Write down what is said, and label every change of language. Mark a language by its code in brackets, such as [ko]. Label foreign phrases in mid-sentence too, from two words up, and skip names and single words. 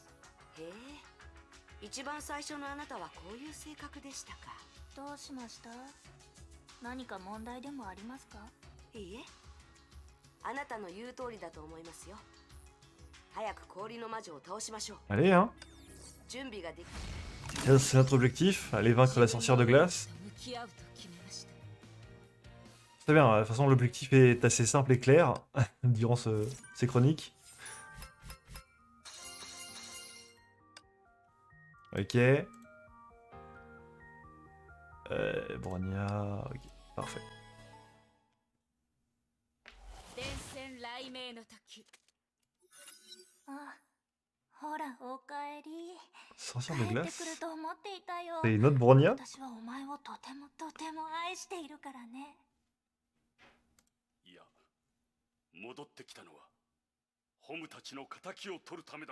[ja] へえ、一番最初のあなたはこういう性格でしたか。どうしました？何か問題でもありますか？いいえ、あなたの言う通りだと思いますよ。早く氷の魔女を倒しましょう。 [fr] Allez, hein. [ja] 準備ができ [fr] C'est notre objectif, aller vaincre la sorcière de glace. C'est bien, de toute façon l'objectif est assez simple et clair durant ces chroniques. Ok. Bronya, ok, parfait. [ja] あ、 ほら、おかえり。 [fr] Sorcière [ja] 帰 [fr] de [ja] ってくる [fr] glace. [ja] と思っていたよ。 [fr] C'est une autre Bronia? [ja] 私はお前をとてもとても愛しているからね。いや、戻ってきたのはホムたちの仇を取るためだ。